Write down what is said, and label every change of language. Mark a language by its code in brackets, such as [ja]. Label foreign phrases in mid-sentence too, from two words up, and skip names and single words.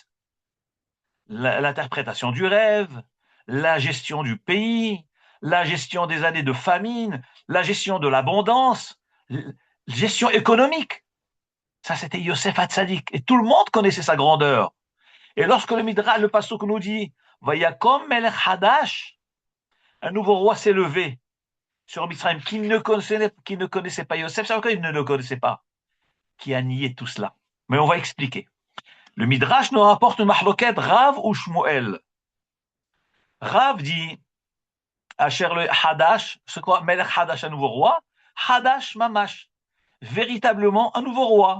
[fr] L'interprétation du rêve, la gestion du pays, la gestion des années de famine, la gestion de l'abondance, la gestion économique. Ça, c'était Yosef Hatzadik. Et tout le monde connaissait sa grandeur. Et lorsque le Midrash, le passouk nous dit « [he] ויקם מלך חדש », [fr] un nouveau roi s'est levé sur Mitzrayim qui ne connaissait pas Yosef. C'est pourquoi il ne le connaissait pas, qui a nié tout cela. Mais on va expliquer. Le Midrash nous rapporte une mahloket Rav ou Shmuel. Rav dit [he] אשר לה חדש, [fr] ce quoi [he] מלך חדש, [fr] un nouveau roi, [he] חדש ממש, [fr] véritablement un nouveau roi.